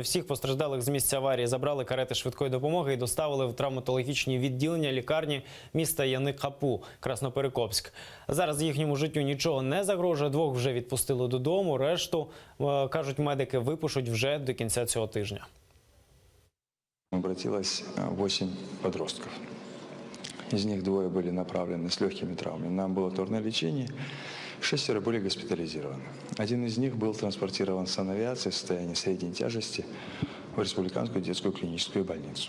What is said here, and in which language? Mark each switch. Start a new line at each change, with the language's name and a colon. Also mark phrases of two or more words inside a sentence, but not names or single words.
Ukrainian: Всіх постраждалих з місця аварії забрали карети швидкої допомоги і доставили в травматологічні відділення лікарні міста Яни-Капу, Красноперекопськ. Зараз їхньому життю нічого не загрожує. 2 вже відпустили додому. Решту, кажуть медики, випишуть вже до кінця цього тижня.
Russian: Обратилось 8 подростков. Из них 2 были направлены с легкими травмами на амбулаторное лечение. 6 были госпитализированы. 1 из них был транспортирован с санавиацией в состоянии средней тяжести в Республиканскую детскую клиническую больницу.